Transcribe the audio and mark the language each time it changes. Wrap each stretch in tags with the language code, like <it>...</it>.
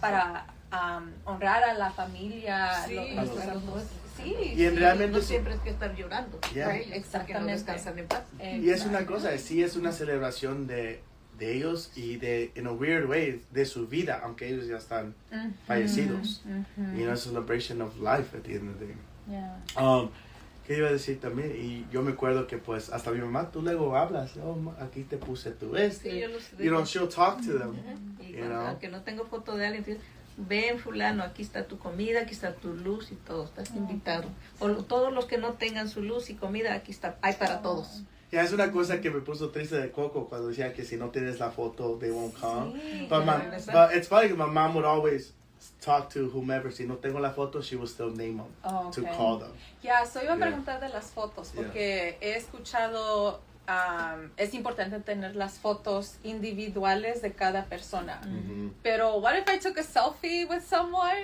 <es>Para honrar a la familia. Sí, a los- Sí, Y en sí. realmente no siempre es que estar llorando.</es> <en>Yeah.</en> <es>Right, exactamente. Que no descansan en paz. Y es una cosa, sí es una celebración de ellos y de,</es> <en>in a weird way,</en> <es>de su vida, aunque ellos ya están fallecidos.</es> <en>You know, celebration of life at the end of the day. Yeah.</en> <es>¿Qué iba a decir también? Y yo me acuerdo que pues hasta mi mamá, tú luego hablas, aquí te puse tu Sí, yo los</es> <en>you know, she'll talk to them.</en> <es>Y</es> <en>You</en> <es>cuando,</es> <en>know?</en> <es>aunque no tengo foto de alguien, entonces, ven fulano, aquí está tu comida, aquí está tu luz y todo, estás invitado. O todos los que no tengan su luz y comida, aquí está, hay para todos. Ya es una cosa que me puso triste de Coco cuando decía que si no tienes la foto,</es> <en>they won't come.</en> <es>Sí,</es> <en>But,</en> <es>claro.</es> <en>but it's funny, my mom would always talk to whomever.</en> <es>Si no tengo la foto,</es> <en>she will still name them Oh, to okay. call them.</en> <es>Ya, so iba a</es> <en>Yeah.</en> <es>preguntar de las fotos, porque he escuchado, es importante tener las fotos individuales de cada persona.</es> <en>Pero, what if I took a selfie with someone?</en>